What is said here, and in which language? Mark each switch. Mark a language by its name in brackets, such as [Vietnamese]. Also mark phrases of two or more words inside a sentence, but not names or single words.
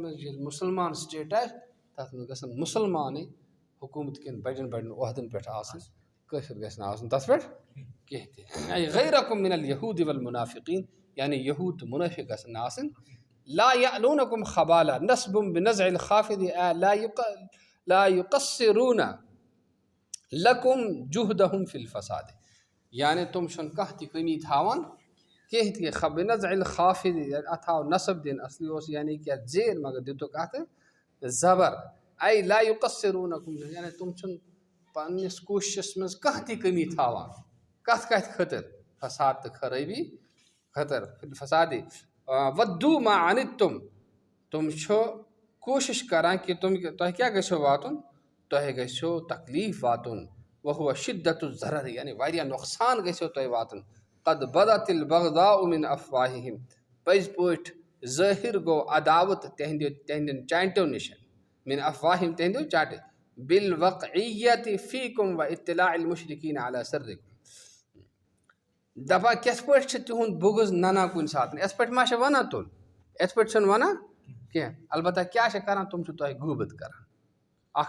[Kashmiri] منٛز ییٚلہِ مُسلمان سٹیٹ آسہِ تتھ منٛز گژھن مُسلمانٕے حکوٗمت کٮ۪ن بڑٮ۪ن بڑٮ۪ن عہدن پٮ۪ٹھ آسٕنۍ کٲفر گژھِ نہٕ آسُن تتھ پٮ۪ٹھ کینٛہہ تہِ [Arabic] اے غیرکم من اليہوٗد والمنافقین [Kashmiri] یعنی یہوٗد تہٕ منٲفق گژھن نہٕ آسٕنۍ [Arabic] لا یألونکم خبالا نصب بنزع الخافض لا یقصرون لکم جہدہم فی الفساد [Kashmiri] یعنی تِم چھِنہٕ کانٛہہ تہِ کٔمی تھاوان کینٛہہ تہِ [Arabic] بنزع الخافض [Kashmiri] اتھ آو نصب دِنہٕ اصلی اوس یعنی کہِ اتھ زیر مگر دِتُکھ اتھٕ زبر [Arabic] اے لا یقصرونکم [Kashmiri] یعنی تِم چھِنہٕ پننس کوٗششس منٛز کانٛہہ تہِ کٔمی تھاوان کتھ کتھِ خٲطر فساد تہٕ خرٲبی خٲطر فسادی [Arabic] ودو ما عنتم [Kashmiri] تِم چھُ کوٗشش کران کہِ تۄہہِ کیٛاہ گژھیو واتُن تۄہہِ گژھیو تکلیٖف واتُن [Arabic] وہو شدت الضرر [Kashmiri] یعنی واریاہ نۄقصان گژھیو تۄہہِ واتُن [Arabic] قد بدت البغضاء من افواہہم [Kashmiri] پٔزۍ پٲٹھۍ ظٲہر گوٚو عداوت تِہنٛدٮ۪ن چانٹیو نِش [Arabic] من افواہہم [Kashmiri] تِہنٛدیو چانٹیو [Arabic] بالوقعیت فیکم و اطلاع المشرکین علی سرکم [Kashmiri] دپان کِتھ پٲٹھۍ چھِ تِہُنٛد بُغض ننان کُنہِ ساتہٕ یِتھ پٲٹھۍ ما چھِ ونان تُل یِتھ پٲٹھۍ چھِنہٕ ونان کینٛہہ البتہ کیٛاہ چھِ کران تِم چھِ تۄہہِ غوٗبت کران اکھ